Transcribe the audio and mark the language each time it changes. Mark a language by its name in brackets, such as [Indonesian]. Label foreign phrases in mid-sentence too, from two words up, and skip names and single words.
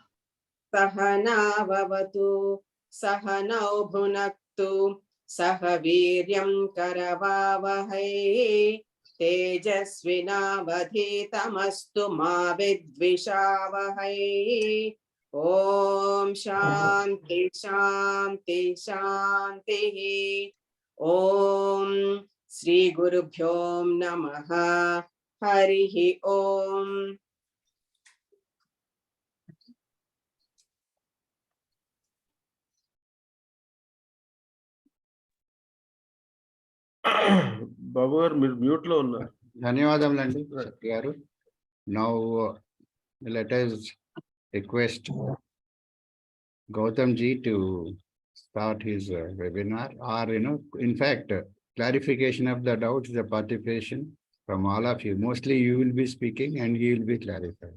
[Sanskrit] सहनावतु सहनौ भुनक्तु सह वीर्यं करवावहै तेजस्विनावधीतमस्तु मा विद्विषावहै ॐ शान्ति शान्ति शान्तिः ॐ श्री गुरुभ्यो नमः हरिः ॐ [Telugu] బాబు గారు మీరు మ్యూట్ లో ఉన్నారు. ధన్యవాదములండి గారు. [English] Now let us request Goutham ji to start his webinar, or in fact, clarification of the doubts, the participation from all of you. Mostly you will be speaking and he will be clarifying.